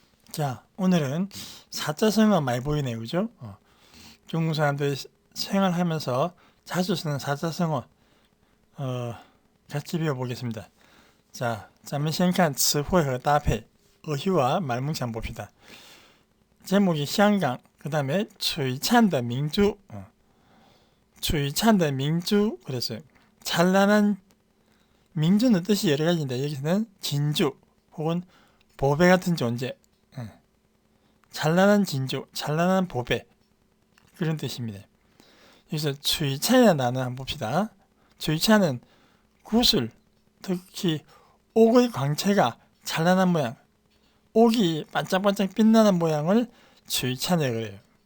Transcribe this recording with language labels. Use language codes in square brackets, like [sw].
[ko] 자, 오늘은 사자성어가 많이 보이네요, 그죠? 중국 사람들이 생활하면서 자주 쓰는 사자성어 같이 배워보겠습니다. 자, [zh] 咱们先看词汇和搭配 [ko] 어휘와 말문장 봅시다. 제목이 香港, 그 다음에 璀璨的明珠 璀璨的明珠 그랬어요. 찬란한 민주는 뜻이 여러 가지인데 여기서는 진주 혹은 보배 같은 존재, 찬란한 진주, 찬란한 보배 그런 뜻입니다. 여기서 추이찬이라는 단어 한번 봅시다. 추이찬은 구슬, 특히 옥의 광채가 찬란한 모양, 옥이 반짝반짝 빛나는 모양을 추이찬이라고 그래요.